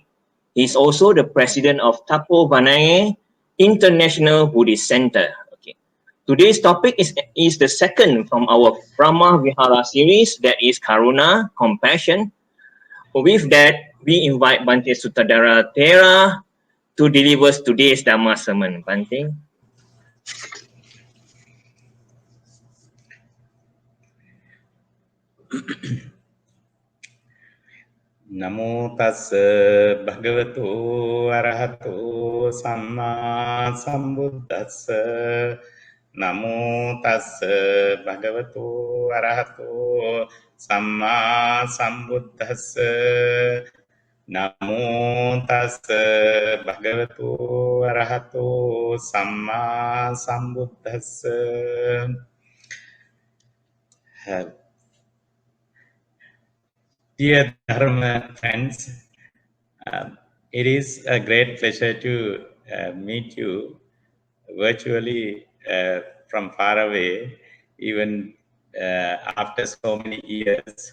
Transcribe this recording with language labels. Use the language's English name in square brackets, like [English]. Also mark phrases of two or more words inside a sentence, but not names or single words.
[English] He's also the president of Tapo Vanaye International Buddhist Center. Okay. Today's topic is the second from our [Pali] Brahma Vihara [English] series, that is Karuna, compassion. With that, we invite Bhante Sutadhara Thera to deliver today's Dhamma sermon. Bhante. [Pali] Namo tassa bhagavato arahato samma sambuddhassa. Namo tassa bhagavato arahato samma sambuddhassa. Namo tassa bhagavato arahato samma sambuddhassa. [English] Dear Dharma friends, it is a great pleasure to meet you virtually from far away, even after so many years.